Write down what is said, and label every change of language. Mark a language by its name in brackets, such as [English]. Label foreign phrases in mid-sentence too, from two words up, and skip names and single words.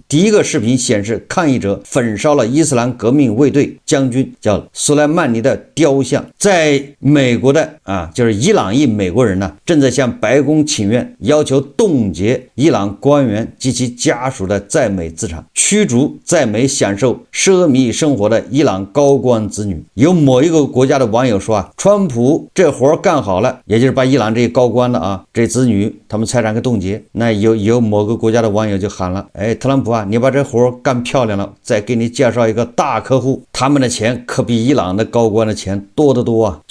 [Chinese] 第一個視頻顯示抗議者焚燒了伊斯蘭革命衛隊將軍叫蘇萊曼尼的雕像。在美國的就是伊朗裔美國人呢，正在向白宮請願，要求凍結伊朗官員及其家屬的在美資產，驅逐在美享受奢靡生活的伊朗高官子女。有某一個國家的網友說啊，川普這活幹好了，也就是把伊朗這些高官的這子女他們財產給凍結。那有有某個國家的網友就喊了，哎，特朗普啊，你把這活幹漂亮了，再給你介紹一個大客戶，他們的錢可比伊朗的高官的錢多得多啊。